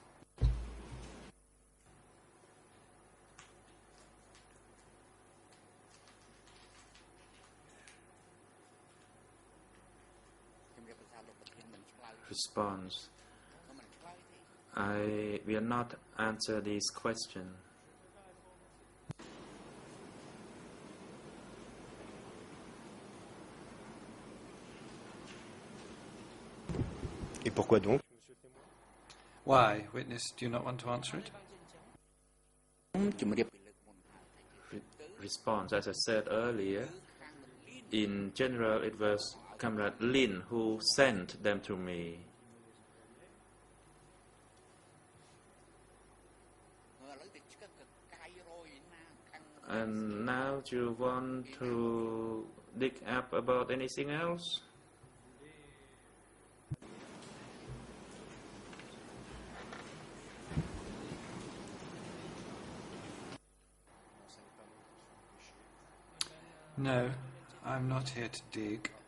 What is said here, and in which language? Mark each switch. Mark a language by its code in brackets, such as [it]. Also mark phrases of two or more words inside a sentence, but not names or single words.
[en] Response. I will not answer this question. [fr] Et pourquoi donc, monsieur le témoin? [en] Why, witness, do you not want to answer it? [km] ជំរាបពីលើកមុនហើយ [en] Response. As I said earlier, in general, it was Comrade Lin who sent them to me. [km] ឥឡូវទៅឆ្កឹកកកាយរយណាខាង [en] And now you want to dig up about anything else? No, I'm not here to dig.